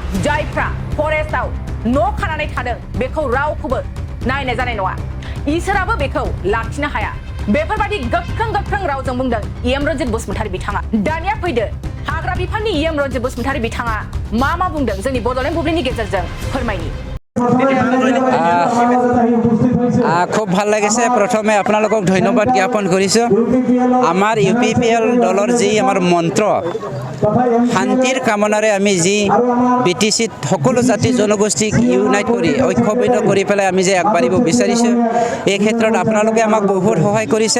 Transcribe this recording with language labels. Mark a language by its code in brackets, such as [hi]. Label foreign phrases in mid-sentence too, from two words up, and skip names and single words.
[brx] जायफ्रा फरेस्टआव न' खानानै थादों बेखौ रावखौबो नायनाय जानाय नङा। इसोराबो बेखौ लाखिनो हाया। बेफोरबायदि गोख्रों रावजों बुंदों एम रन्जित बसुमतारी बिथाङा। दानिया फैदो हाग्रा बिफाननि एम रन्जित बसुमतारी बिथाङा मा बुंदों जोंनि बड'लेण्ड बुब्लिनि गेजेरजों फोरमायनि। [as] খুব ভাল লাগিছে। প্ৰথমে আপোনালোকক ধন্যবাদ জ্ঞাপন কৰিছোঁ। আমাৰ ইউপিপিএল দলৰ যি আমাৰ মন্ত্ৰ শান্তিৰ কামনাৰে আমি যি বিটিচিত সকলো জাতি জনগোষ্ঠীক ইউনাইট কৰি ঐক্যবদ্ধ কৰি পেলাই আমি যে আগবাঢ়িব বিচাৰিছোঁ, এই ক্ষেত্ৰত আপোনালোকে আমাক বহুত সহায় কৰিছে।